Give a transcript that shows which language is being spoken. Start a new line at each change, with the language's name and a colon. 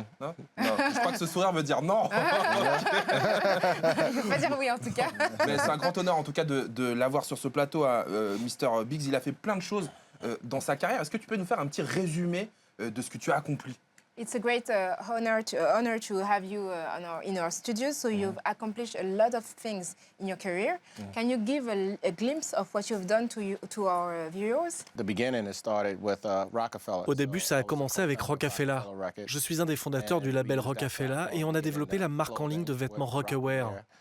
French: Non, je crois que ce sourire veut dire non. Il ne faut pas dire oui en tout cas. Mais c'est un grand honneur en tout cas de l'avoir sur ce plateau à Mr. Biggs. Il a fait plein de choses dans sa carrière. Est-ce que tu peux nous faire un petit résumé de ce que tu as accompli?
English: It's a great honor to have you in our studio. So you've accomplished a lot of things in your career. Can you give a glimpse of what you've done to our viewers? The beginning it started with Rockefeller.
French: Au début, ça a commencé avec Rockefeller. Je suis un des fondateurs du label Rockefeller et on a développé la marque en ligne de vêtements Rockaware.